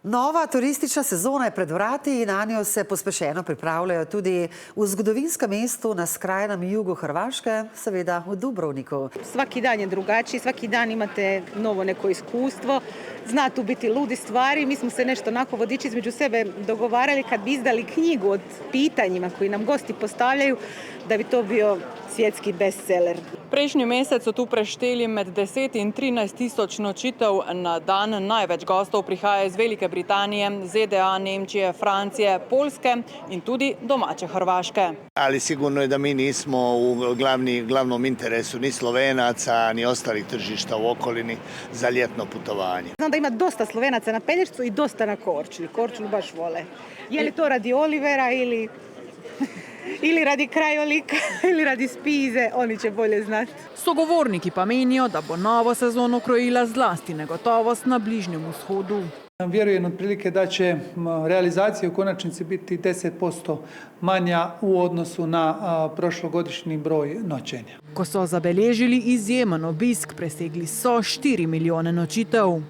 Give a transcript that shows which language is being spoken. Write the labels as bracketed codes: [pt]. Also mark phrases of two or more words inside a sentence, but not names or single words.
[sl] Nova turistična sezona je pred vrati in na njo se pospešeno pripravljajo tudi v zgodovinskem mestu na skrajnem jugu Hrvaške, seveda v Dubrovniku. [hr] Svaki dan je drugačiji, svaki dan imate novo neko iskustvo. Zna tu biti ludi stvari. Mi smo se nešto onako vodiči između sebe dogovarali kad bi izdali knjigu od pitanjima koji nam gosti postavljaju, da bi to bio svjetski bestseller. [sl] Prejšnji mesec so tu prešteli med 10 in 13 tisoč nočitev na dan. Največ gostov prihaja iz Velike Britanije, ZDA, Nemčije, Francije, Poljske in tudi domače Hrvaške. [hr] Ali sigurno je da mi nismo u glavnom interesu ni Slovenaca, ni ostalih tržišta u okolini za ljetno putovanje. Znam da ima dosta Slovenaca na Pelješcu i dosta na Korčuli. Korčulu baš vole. Je li to radi Olivera ili radi krajolika ili radi Spize, oni će bolje znati. [sl] Sogovorniki pa menijo, da bo novo sezono krojila zlasti negotovost na Bližnjem vzhodu. [hr] Vjerujem otprilike da će realizacija u konačnici biti 10% manja u odnosu na prošlogodišnji broj noćenja. [sl] Ko so zabeležili izjemen obisk, presegli so 4 milijone nočitev.